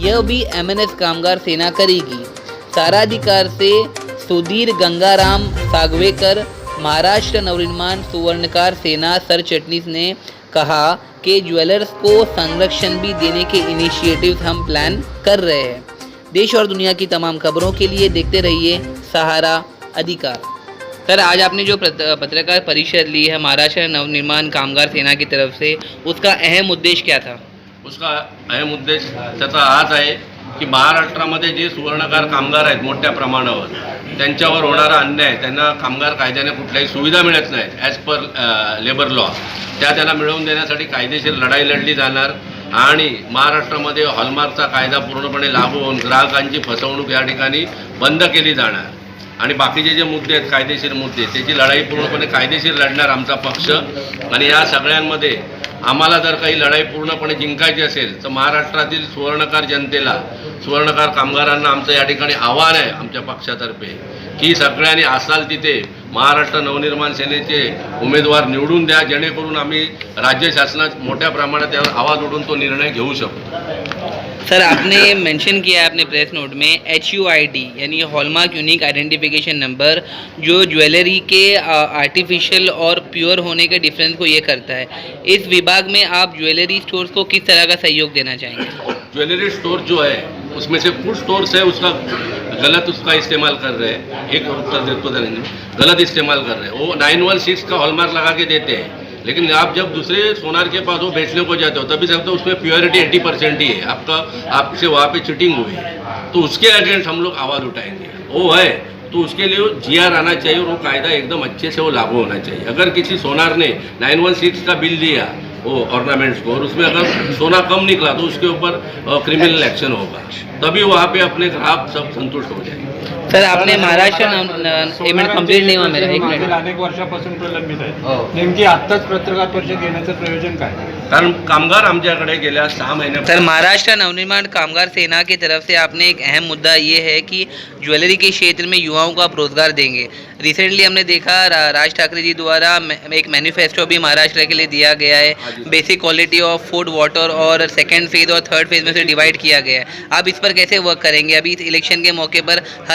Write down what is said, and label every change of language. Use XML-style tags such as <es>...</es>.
<hi>यह भी MNS कामगार सेना करेगी। साराधिकार से सुधीर गंगाराम सागवेकर, महाराष्ट्र नवनिर्माण सुवर्णकार सेना सरचिटनीस ने कहा कि ज्वेलर्स को संरक्षण भी देने के इनिशिएटिव्स हम प्लान कर रहे हैं। देश और दुनिया की तमाम खबरों के लिए देखते रहिए सहारा अधिकार। सर, आज आपने जो पत्रकार परिषद ली है महाराष्ट्र नवनिर्माण कामगार सेना की तरफ से, उसका अहम उद्देश्य क्या था? उसका अहम उद्देश</hi> <mr>त्याचा हाच आहे की महाराष्ट्रामध्ये जे सुवर्णकार कामगार आहेत मोठ्या प्रमाणावर, त्यांच्यावर होणारा अन्याय, त्यांना कामगार कायद्याने कुठल्याही सुविधा मिळत नाहीत</mr> <en>as per labour law,</en> <mr>त्यांना मिळवून देण्यासाठी कायदेशीर लढाई लढली जाणार आणि महाराष्ट्रामध्ये हॉलमार्कचा कायदा पूर्णपणे लागू होऊन ग्राहकांची फसवणूक या ठिकाणी बंद केली जाणार आणि बाकीचे जे मुद्दे आहेत कायदेशीर मुद्दे, त्याची लढाई पूर्णपणे कायदेशीर लढणार आमचा पक्ष। आणि या सगळ्यांमध्ये आम्हाला जर काही लढाई पूर्णपणे जिंकायची असेल तर महाराष्ट्रातील सुवर्णकार जनतेला, सुवर्णकार कामगारांना आमचं या ठिकाणी आव्हान आहे आमच्या पक्षातर्फे की सगळ्यांनी असाल तिथे महाराष्ट्र नवनिर्माण सेनेचे उमेदवार निवडून द्या, जेणेकरून आम्ही राज्य शासनात मोठ्या प्रमाणात त्यावर आवाज उठून तो निर्णय घेऊ शकतो।</mr> <hi>सर, आपने मेंशन किया है अपने प्रेस नोट में HUID यानी हॉलमार्क यूनिक आइडेंटिफिकेशन नंबर, जो ज्वेलरी के आर्टिफिशियल और प्योर होने के डिफरेंस को ये करता है। इस विभाग में आप ज्वेलरी स्टोर्स को किस तरह का सहयोग देना चाहेंगे? ज्वेलरी स्टोर जो है उसमें से कुछ स्टोर्स है उसका गलत उसका इस्तेमाल कर रहे हैं, एक उत्तर देते गलत इस्तेमाल कर रहे हैं। वो 916 का हॉलमार्क लगा के देते हैं, लेकिन आप जब दूसरे सोनार के पास वो बेचने को जाते हो तभी सकते हो उसमें प्योरिटी 80% ही है, आपसे वहाँ पे चीटिंग हुई है, तो उसके अगेंस्ट हम लोग आवाज़ उठाएंगे। वो है तो उसके लिए GR आना चाहिए और वो कायदा एकदम अच्छे से वो लागू होना चाहिए। अगर किसी सोनार ने 916 का बिल दिया वो ऑर्नामेंट्स को और उसमें अगर सोना कम निकला तो उसके ऊपर क्रिमिनल एक्शन होगा, तभी वहाँ पे अपने ग्राहक सब संतुष्ट हो जाएंगे। सर, आपने महाराष्ट्र एक मिनिट कंप्लीट नाही हुआ मेरा, एक मिनिट।</hi> <mr>अनेक वर्षापासून प्रलंबित आहे, नेमकी आत्ताच पत्रकार परिषद घेण्याचं प्रयोजन काय? कारण कामगार आमच्याकडे गेल्या 6 महिने।</mr> <hi>सर, महाराष्ट्र नवनिर्माण कामगार सेना की तरफ से आपने एक अहम मुद्दा ये है कि ज्वेलरी के क्षेत्र में युवाओं को आप रोजगार देंगे। रिसेंटली हमने देखा राज ठाकरे जी द्वारा एक मैनिफेस्टो भी महाराष्ट्र के लिए दिया गया है, basic quality of food water और सेकेंड फेज और थर्ड फेज में से डिवाइड किया गया है। आप इस पर कैसे वर्क करेंगे? अभी इस इलेक्शन के मौके पर हर</hi>